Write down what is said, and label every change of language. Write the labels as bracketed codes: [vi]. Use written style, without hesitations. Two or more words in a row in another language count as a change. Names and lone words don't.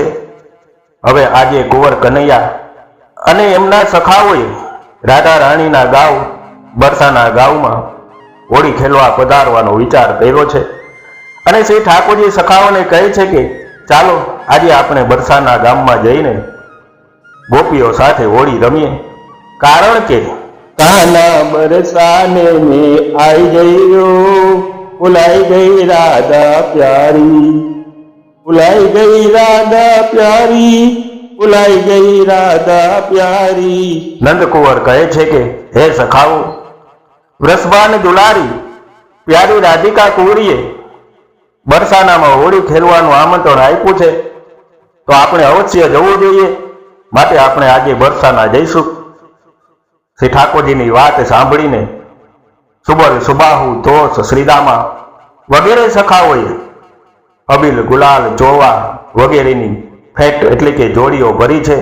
[gu] હવે આજે કુંવર કનૈયા અને એમના સખાઓએ રાધા રાણીના ગાંવ બરસાના ગાંવમાં હોળી ખેલવા પધારવાનો વિચાર કર્યો છે અને શ્રી ઠાકોરજી સખાઓને કહે છે કે ચાલો આજે આપણે બરસાના ગામમાં જઈને ગોપીઓ સાથે હોળી રમીએ। કારણ કે [hi] काना बरसाने में आई गई बुलाई गई राधा प्यारी, बुलाई गई राधा प्यारी, बुलाई गई राधा प्यारी। [gu] નંદકુંવર કહે છે કે હે સખાઓ, વૃષભાન દુલારી પ્યારી રાધિકા કુંવરીએ બરસાનામાં હોળી ખેલવાનું આમંત્રણ આપ્યું છે, તો આપણે અવશ્ય જવું જોઈએ। માટે આપણે આજે બરસાના જઈશું। શ્રી ઠાકોરજીની વાત સાંભળીને સુબર સુબાહુ ધોષ શ્રીદામા વગેરે સખાઓએ અબીલ ગુલાલ ચોવા વગેરેની ફેટ એટલે કે જોડીઓ ભરી છે।